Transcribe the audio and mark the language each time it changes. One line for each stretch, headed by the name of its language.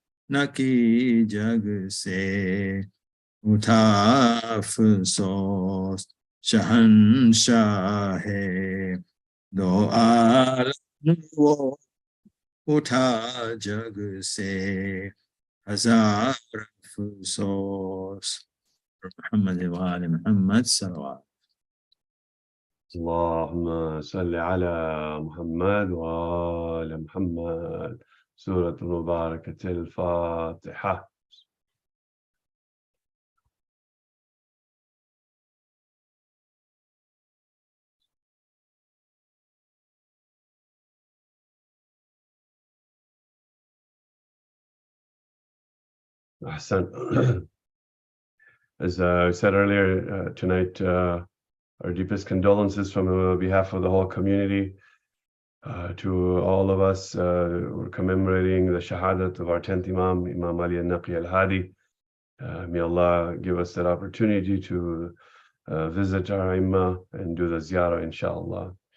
Hindi: नकी जग से उठा अफसोस शहंशाह है दो आलम वो उठा जग से हजार अफसोस मोहम्मद वाले मोहम्मद सल्लल्लाहु
Arabic: اللهم صل على محمد وآل محمد سورة المباركة الفاتحة Ahsan.
English: As I said earlier, tonight, our deepest condolences from behalf of the whole community to all of us. We're commemorating the shahadat of our 10th Imam, Imam Ali al-Naqi al-Hadi. May Allah give us that opportunity to visit our Imam and do the ziyarah, inshallah.